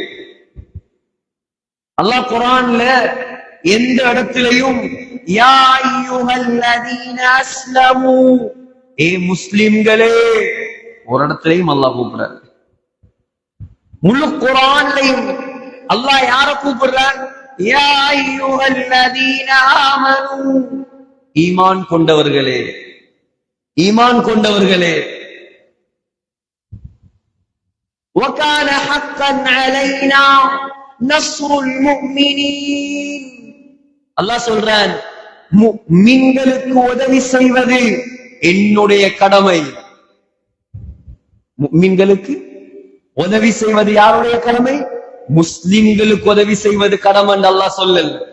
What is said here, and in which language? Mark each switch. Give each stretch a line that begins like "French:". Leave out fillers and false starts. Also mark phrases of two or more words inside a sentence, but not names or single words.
Tamil: அல்லாஹ் குர்ஆன்ல எந்த இடத்திலையும்
Arabic: يا أيها الذين أسلموا,
Tamil: ஏ முஸ்லிம்களே, ஒரு இடத்திலையும் அல்லாஹ் கூப்பிடுறார். முழு குர்ஆன்லயும் அல்லாஹ் யார கூப்பிடுறார்?
Arabic: يا أيها الذين آمنوا,
Tamil: ஈமான் கொண்டவர்களே, ஈமான் கொண்டவர்களே.
Arabic: وَكَانَ حَقًّا عَلَيْنَا نَصْرُ الْمُؤْمِنِينَ.
Tamil: அல்லாஹ் சொல்றான், முஃமின்களுக்கு உதவி செய்வது என்னுடைய கடமை. முஃமின்களுக்கு உதவி செய்வது யாருடைய கடமை? முஸ்லிம்களுக்கு உதவி செய்வது கடமை என்று அல்லாஹ் சொல்லல.